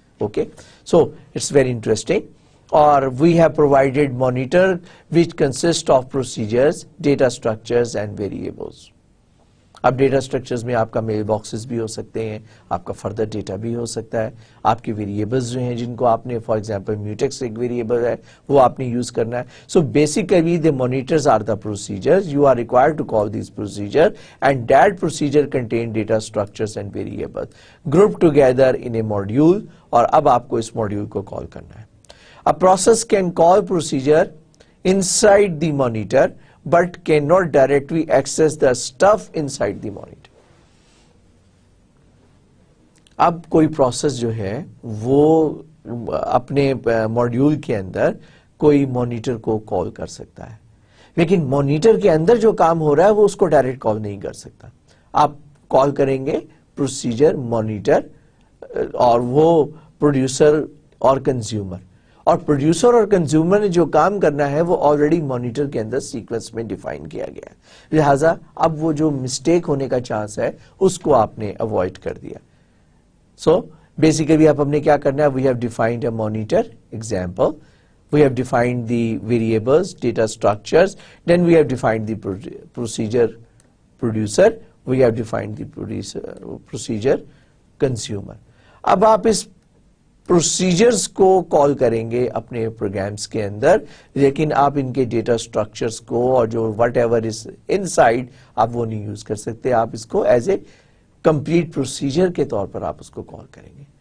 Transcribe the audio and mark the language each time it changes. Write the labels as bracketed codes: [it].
[en] Okay, so it's very interesting. اور we have provided monitor which consist of procedures, data structures and variables. [ur] اب data structures میں آپ کا mail boxes بھی ہو سکتے ہیں، آپ کا فردر ڈیٹا بھی ہو سکتا ہے، آپ کے ویریبلز جو ہیں جن کو آپ نے فار ایگزامپل میوٹیکس ایک ویریبل ہے وہ آپ نے یوز کرنا ہے. [en] So basically the monitors are the procedures. You are required to call these procedure, and that procedure contain data structures and variables grouped together in a module. [ur] اور اب آپ کو اس ماڈیول کو کال کرنا ہے. [en] A process can call procedure inside the monitor but cannot directly access the stuff inside the monitor. [ur] اب کوئی process جو ہے وہ اپنے ماڈیول کے اندر کوئی مانیٹر کو کال کر سکتا ہے، لیکن مانیٹر کے اندر جو کام ہو رہا ہے وہ اس کو ڈائریکٹ کال نہیں کر سکتا. آپ کال کریں گے پروسیجر مانیٹر، اور وہ پروڈیوسر اور کنزیومر، اور پروڈیوسر اور کنزیومر نے جو کام کرنا ہے وہ آلریڈی مانیٹر کے اندر سیکوینس میں ڈیفائن کیا گیا ہے، لہٰذا اب وہ جو مسٹیک ہونے کا چانس ہے اس کو آپ نے اوائڈ کر دیا. [en] so basically [ur] اب ہم نے کیا کرنا ہے، [en] We have defined a monitor example, we have defined the variables, data structures, then we have defined the procedure producer, we have defined the procedure consumer. [ur] اب آپ اس پروسیجرز کو کال کریں گے اپنے پروگرامز کے اندر، لیکن آپ ان کے ڈیٹا سٹرکچرز کو اور جو [en] whatever is inside [ur] آپ وہ نہیں یوز کر سکتے. آپ اس کو ایز اے کمپلیٹ پروسیجر کے طور پر آپ اس کو کال کریں گے.